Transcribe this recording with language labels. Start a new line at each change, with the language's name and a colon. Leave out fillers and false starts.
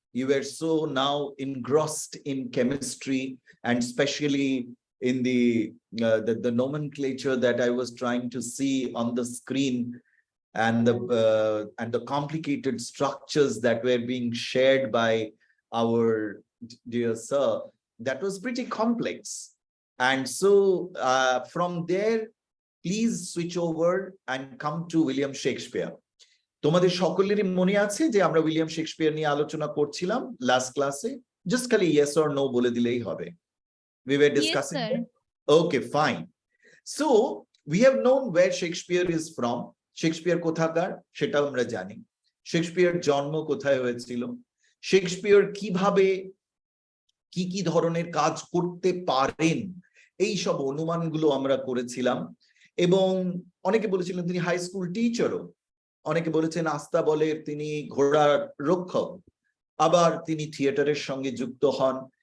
English: You were so now engrossed in chemistry, and especially in the nomenclature that I was trying to see on the screen, and the complicated structures that were being shared by our dear sir, that was pretty complex. And so from there, please switch over and come to William Shakespeare.
Bangla: তোমাদের সকলেরই মনে আছে যে আমরা William Shakespeare নিয়ে আলোচনা করছিলাম last ক্লাসে? জাস্ট খালি ইয়েস অর নো বলে দিলেই হবে.
English: We were discussing. Yes, sir. Okay, fine. So we have known where Shakespeare is from.
Bangla: Shakespeare কোথাকার সেটা আমরা জানি. শেক্সপিয়ার জন্ম কোথায় হয়েছিল, শেক্সপিয়ার কিভাবে কি ধরনের কাজ করতে পারেন, এই সব অনুমানগুলো আমরা করেছিলাম। এবং অনেকে বলেছিলেন তিনি হাই স্কুল টিচারও, অনেকে বলেছেন আস্তাবলের তিনি ঘোড়ার রক্ষক, আবার তিনি থিয়েটারের সঙ্গে যুক্ত হন।